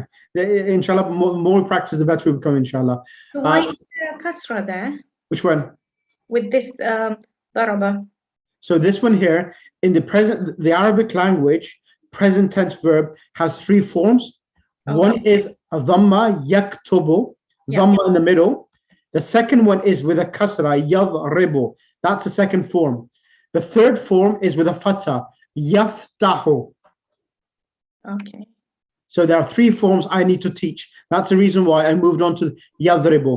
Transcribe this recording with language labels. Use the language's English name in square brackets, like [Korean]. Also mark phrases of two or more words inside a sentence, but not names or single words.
[English] Inshallah, more we practice, the better we become, inshallah. So why is there a kasra there Which one? with this daraba? So this one here, in the Arabic language, present tense verb has three forms. Okay. One is a dhamma, yaktubu, dhamma in the middle. The second one is with a kasra, yadribu. That's the second form. The third form is with a fatha, yaftahu. Okay. So there are three forms I need to teach. That's the reason why I moved on to yadribu.